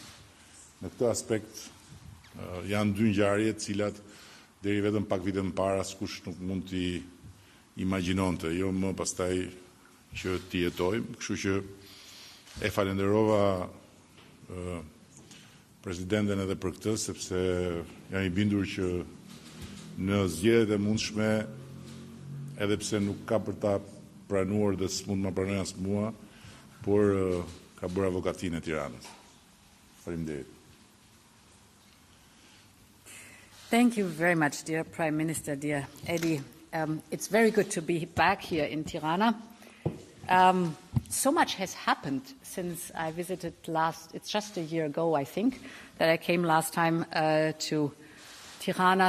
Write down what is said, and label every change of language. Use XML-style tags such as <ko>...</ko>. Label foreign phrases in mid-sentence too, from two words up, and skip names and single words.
<sq>Në këtë aspekt janë dy ngjarje të cilat deri vetëm pak vite më parë askush nuk mund t'i imagjinonte, jo më pastaj që t'i jetojmë, kështu që e falenderova presidenten edhe për këtë, sepse jam I bindur që në zgjedhjet e mundshme, edhe pse nuk ka për ta pranuar dhe s'mund ma pranoj as mua, por ka bërë avokatinë e Tiranës. Faleminderit.</sq> <en>Thank you very much, dear Prime Minister, dear Eddie. It's very good to be back here in Tirana. So much has happened since I visited it's just a year ago, I think, that I came last time to Tirana.</en>